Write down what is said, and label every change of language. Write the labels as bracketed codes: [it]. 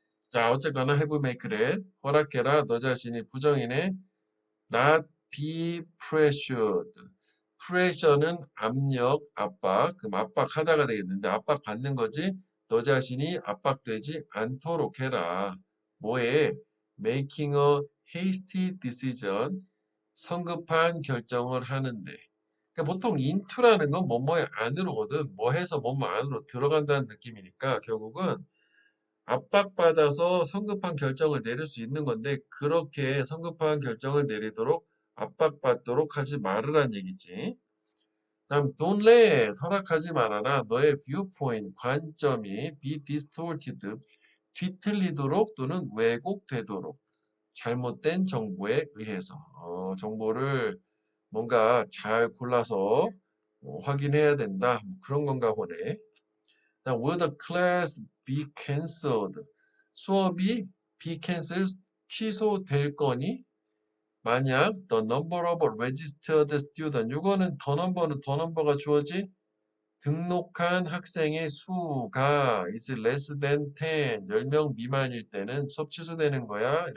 [en] 자, 어쨌거나 have make it 허락해라. [ko] 너 자신이 부정이네. not be pressured. pressure는 압력, 압박. 그럼 압박하다가 되겠는데 압박 받는 거지. 너 자신이 압박되지 않도록 해라. 뭐에? [en] making a hasty decision. [ko] 성급한 결정을 하는데. 그러니까 보통 into라는 건 뭐뭐의 안으로거든. 뭐 해서 뭐뭐 안으로 들어간다는 느낌이니까 결국은 압박받아서 성급한 결정을 내릴 수 있는 건데 그렇게 성급한 결정을 내리도록 압박받도록 하지 말으란 얘기지. 다음 don't let 허락하지 말아라. 너의 viewpoint 관점이 be distorted 뒤틀리도록 또는 왜곡되도록 잘못된 정보에 의해서 정보를 뭔가 잘 골라서 확인해야 된다. 뭐 그런 건가 보네. [en] Now, will the class be cancelled? [ko] 수업이 be cancelled 취소될 거니? 만약 the number of registered student 이거는 더 넘버가 주어지 등록한 학생의 수가 is less than 10, 10명 미만일 때는 수업 취소되는 거야.